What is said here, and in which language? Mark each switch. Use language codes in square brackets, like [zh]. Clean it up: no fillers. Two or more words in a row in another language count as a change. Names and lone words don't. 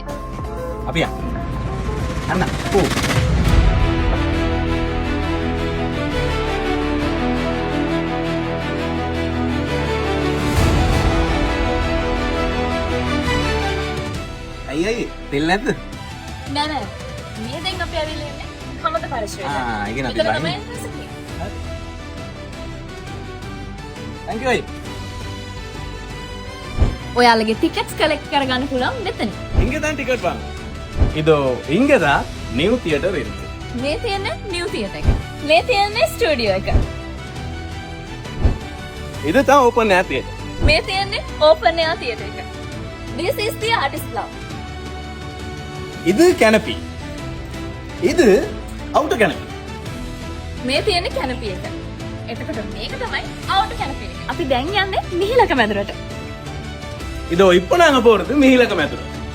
[si] අපි යන්න. අන්න. ඕ. අයියයි තෙල් නැද්ද? නෑ. මේ දැන් අපි ඇවිල්ලා ඉන්නේ කමත පරිශ්‍රයේ. ඒ කියන්නේ අපි තමයි බහින්නේ. entrance එකේ. [en] Thank you. [si] ඔයාලගේ ටිකට්ස් කලෙක්ට් කරගන්න පුළුවන් මෙතන. [ta] இங்க தான் டிக்கெட் வாங்க. இதோ இங்க தான் நியூ தியேட்டர் இருக்கு. [si] මේ තියෙන්නේ නිව් තියටර් එක. මේ තියෙන්නේ ස්ටුඩියෝ එක. [ta] இது தான் ஓபன் ஏர் தியேட்டர். [si] මේ තියෙන්නේ ඕපන් එයාර් තියටර් එක. [en] This is the artist lounge. [ta] இது canopy. இது [en] outer canopy. [si] මේ තියෙන්නේ canopy එක. එතකොට මේක තමයි [en] outer canopy [si] එක. අපි දැන් යන්නේ මිහිලක මැදුරට. [ta] இதோ இப்போ நாங்க போறது மிහිலක මැදුර.